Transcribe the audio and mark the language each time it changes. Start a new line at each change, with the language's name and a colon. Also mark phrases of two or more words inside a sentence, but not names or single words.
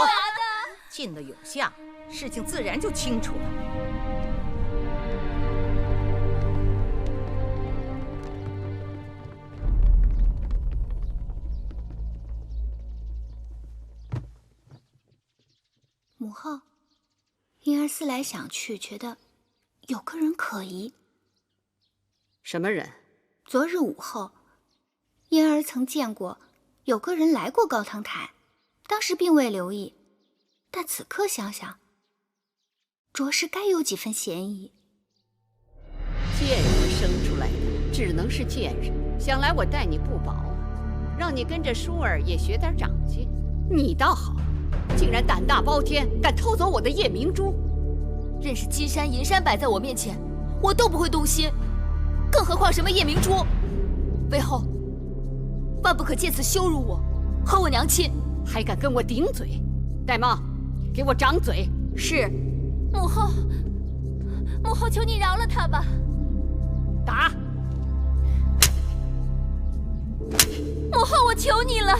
Chinese: 进了永巷，事情自然就清楚了。母后，婴兒思來想去，覺得有個人可疑。什麼人？昨日午後，嬰兒曾見過有個人來過高堂台，當時並未留意，但此刻想想，着實該有幾分嫌疑。賤人生出來的只能是賤人，想來我待你不薄啊，讓你跟着舒兒也學點長進。你倒好，竟然膽大包天，敢偷走我的夜明珠。任是金山銀山擺在我面前，我都不會動心，更何況什麼夜明珠？魏後，萬不可借此羞辱我和我娘親。還敢跟我頂嘴？玳瑁，給我掌嘴！是。母後，母後，求你饒了他吧。打！母後，我求你了。